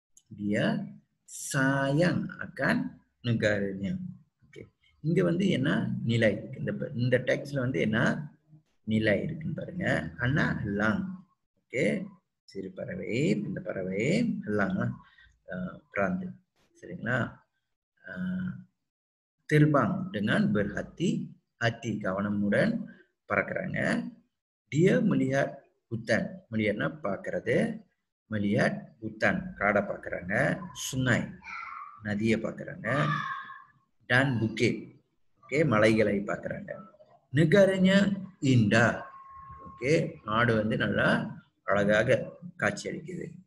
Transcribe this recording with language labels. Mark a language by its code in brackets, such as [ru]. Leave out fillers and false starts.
[ms] Dia sayang akan negaranya. [ta] Okay, இங்க வந்து என்ன நிலை இருக்கு? இந்த டெக்ஸ்ட்ல வந்து என்ன நிலை இருக்குன்னு பாருங்க. anak elang. ஓகே, சிறு பறவை, இந்த பறவை elang பிராந்து. சரிங்களா? [ms] terbang dengan berhati-hati, கவனமுடன் பறக்குறாங்க. dia melihat hutan, melihatனா பார்க்கிறது, melihat hutan காடை பார்க்குறாங்க, sungai நதியை பார்க்குறாங்க, dan bukit ஓகே மலைகளை பார்க்குறாங்க. [ta] negaranya indah. ஓகே, நாடு வந்து நல்லா அழகாக காட்சியளிக்குது.